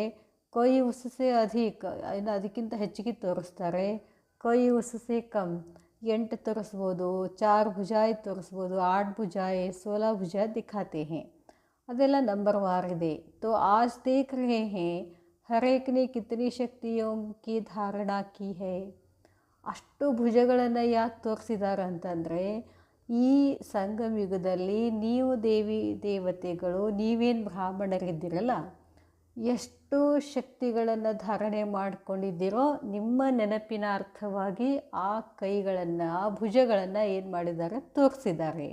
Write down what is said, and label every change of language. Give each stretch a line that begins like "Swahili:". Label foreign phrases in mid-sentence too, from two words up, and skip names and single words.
Hindi: कोई उससे अधिक,
Kannada: ಇನ್ನು ಅದಕ್ಕಿಂತ ಹೆಚ್ಚಿಗೆ ತೋರಿಸ್ತಾರೆ.
Hindi: कोई उससे कम,
Kannada: 8 ತೋರಿಸ್ಬೋದು, 4 ಭುಜಾಯ್ ತೋರಿಸ್ಬೋದು, 8 ಭುಜಾಯ್, 16
Hindi: भुजा दिखाते हैं.
Kannada: ಅದೆಲ್ಲ ನಂಬರ್ವಾರ್ ಇದೆ.
Hindi: तो आज देख रहे हैं हर एक ने कितनी शक्तियों की धारणा की है.
Kannada: ಅಷ್ಟು ಭುಜಗಳನ್ನು ಯಾಕೆ ತೋರಿಸಿದ್ದಾರೆ ಅಂತಂದರೆ, ಈ ಸಂಗಮ ಯುಗದಲ್ಲಿ ನೀವು ದೇವತೆಗಳು ನೀವೇನು ಬ್ರಾಹ್ಮಣರಿದ್ದೀರಲ್ಲ, ಎಷ್ಟು ಶಕ್ತಿಗಳನ್ನು ಧಾರಣೆ ಮಾಡಿಕೊಂಡಿದ್ದೀರೋ ನಿಮ್ಮ ನೆನಪಿನ ಅರ್ಥವಾಗಿ ಆ ಕೈಗಳನ್ನು ಆ ಭುಜಗಳನ್ನು ಏನು ಮಾಡಿದ್ದಾರೆ, ತೋರಿಸಿದ್ದಾರೆ.